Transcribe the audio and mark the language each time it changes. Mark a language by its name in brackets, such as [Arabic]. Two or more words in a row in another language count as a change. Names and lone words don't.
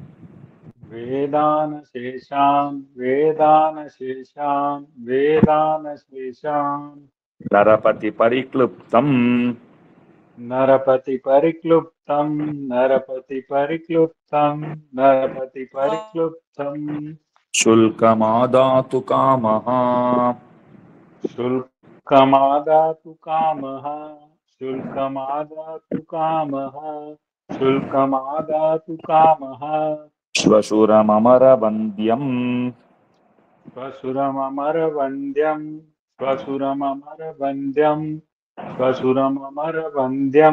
[Sanskrit] वेदानशेषान् वेदानशेषान् वेदानशेषान् नरपति परिक्लृप्तम् नरपति परिक्लृप्तम् नरपति परिक्लृप्तम् नरपति परिक्लृप्तम् शुल्कमादातु कामः शुल्कमादातु कामः शुल्कमादातु कामः शुल्कमादातु कामः श्वशुरममरवन्द्यम् स्वसुरममरवन्द्यं स्वसुरममरवन्द्यं स्वसुरममरवन्द्यं